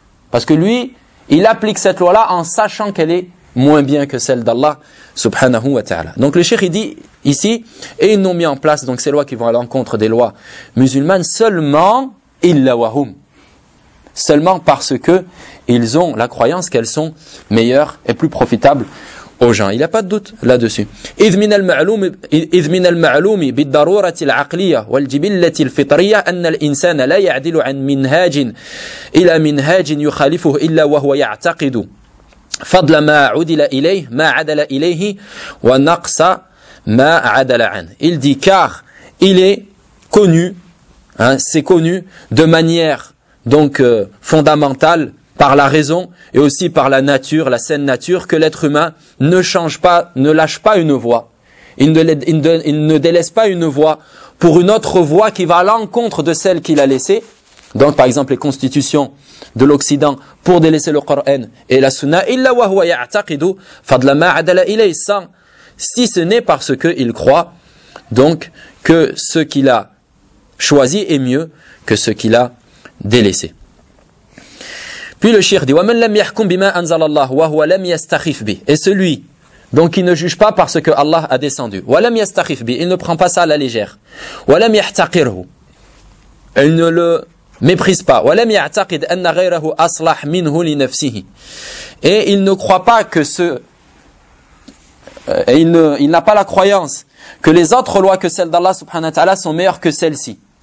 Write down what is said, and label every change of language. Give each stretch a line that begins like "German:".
French: Parce que lui, il applique cette loi-là en sachant qu'elle est moins bien que celle d'Allah subhanahu wa ta'ala. Donc le cheikh, il dit ici, et ils n'ont mis en place donc ces lois qui vont à l'encontre des lois musulmanes seulement
Arabic: illa wahum.
French: Seulement parce que ils ont la croyance qu'elles sont meilleures et plus profitables aux gens. Il n'y a pas de doute là-dessus.
Arabic: إذ من المعلوم بالضرورة العقلية والجبلة الفطرية أن الإنسان لا يعدل عن منهاج إلى منهاج يخالفه إلا وهو يعتقد فضل ما عدل إليه ما عدل إليه ونقص ما عدل عنه.
French: Il dit car il est connu, hein, c'est connu de manière donc fondamentale par la raison et aussi par la nature, la saine nature, que l'être humain ne change pas, ne lâche pas une voie. Il ne délaisse pas une voie pour une autre voie qui va à l'encontre de celle qu'il a laissée. Donc, par exemple, les constitutions de l'Occident pour délaisser le Coran et la Sunna.
Arabic: Illa wa huwa ya'taqidu fadla ma adala ilayhi
French: sans, si ce n'est parce qu'il croit, donc, que ce qu'il a choisi est mieux que ce qu'il a délaissé. Puis le shir dit,
Arabic: وَمَنْ لَمْ يَحْكُمْ بِمَا أَنْزَلَ اللَّهُ وَهُوَ لَمْ يَسْتَخِفْ بِهِ.
French: Et celui, donc qui ne juge pas parce que Allah a descendu.
Arabic: وَلَمْ يَسْتَخِفْ بِهِ.
French: Il ne prend pas ça à la légère.
Arabic: وَلَمْ يَحْتَقِرْهُ.
French: Il ne le méprise pas.
Arabic: وَلَمْ يَعْتَقِدْ أَنَّ غَيْرَهُ أَصْلَحْ مِنْهُ لِنَفْسِهِ.
French: Et il ne croit pas que il n'a pas la croyance que les autres lois que celles d'Allah subhanahu wa ta'ala sont meilleures que celles-ci.